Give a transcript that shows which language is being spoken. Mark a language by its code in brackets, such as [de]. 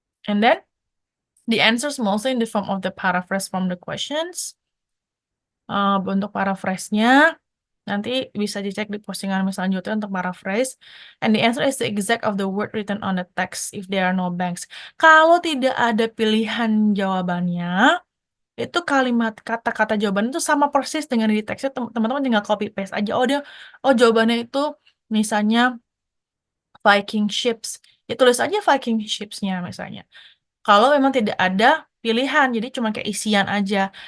[en] And then the answers mostly in the form of the paraphrase from the questions. [id] Untuk paraphrase-nya nanti bisa dicek di postingan selanjutnya untuk paraphrase. [en] And the answer is the exact of the word written on the text if there are no blanks. [id] Kalau tidak ada pilihan jawabannya, itu kalimat kata-kata jawaban itu sama persis dengan di teksnya. Teman-teman tinggal copy paste aja. Jawabannya itu misalnya Viking ships. Ya tulis aja Viking ships-nya misalnya. Kalau memang tidak ada pilihan, jadi cuma kayak isian aja.